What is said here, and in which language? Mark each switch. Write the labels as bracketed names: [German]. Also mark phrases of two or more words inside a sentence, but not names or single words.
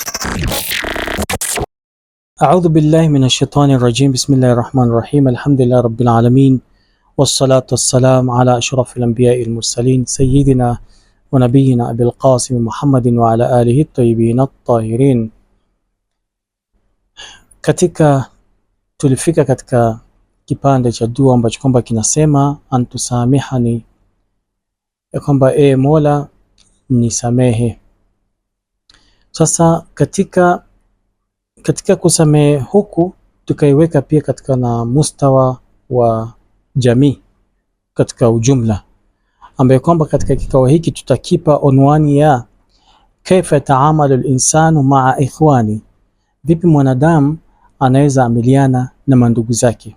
[Arabic] أعوذ بالله من الشيطان الرجيم. بسم الله الرحمن الرحيم. الحمد لله رب العالمين، والصلاة والسلام على أشرف الأنبياء المرسلين سيدنا ونبينا أبي القاسم محمد وعلى آله الطيبين الطاهرين. [Swahili] Tulifika katika kipande cha dua ambacho kwamba kinasema antusamihani, ya kwamba Mola nisamehe. Sasa katika kusamehe huku tukaiweka pia katika na mustawa wa jamii katika ujumla, ambaye kwamba katika kikao hiki tutakipa onwani ya [Arabic] كيف تعامل الإنسان مع إخواني, [Swahili] vipi mwanadamu anaweza amiliana na mandugu zake.